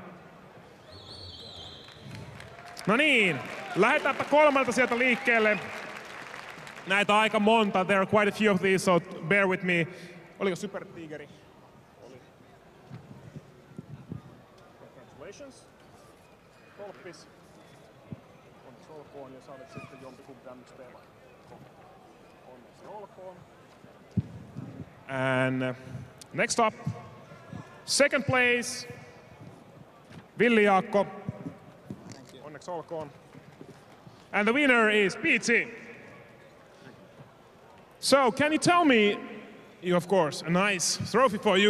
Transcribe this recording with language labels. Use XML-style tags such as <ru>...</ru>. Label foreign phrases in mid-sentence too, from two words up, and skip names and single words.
<fi>No niin, lähdetäänpä 3 sieltä liikkeelle. Näitä on aika monta.</fi> <en>There are quite a few of these, so bear with me.</en> <fi>Oliko Super Tigeri? Oli. Congratulations. Tolppis. Onneksi olkoon, ja sä olet sitten jompikumpi M1P3. Onneksi olkoon.</fi> <en>And next up, 2nd place, Villi Jaakko.</en> <fi>Onneksi olkoon.</fi> <en>And the winner is Piitsi. So, can you tell me, of course, a nice trophy for you.</en>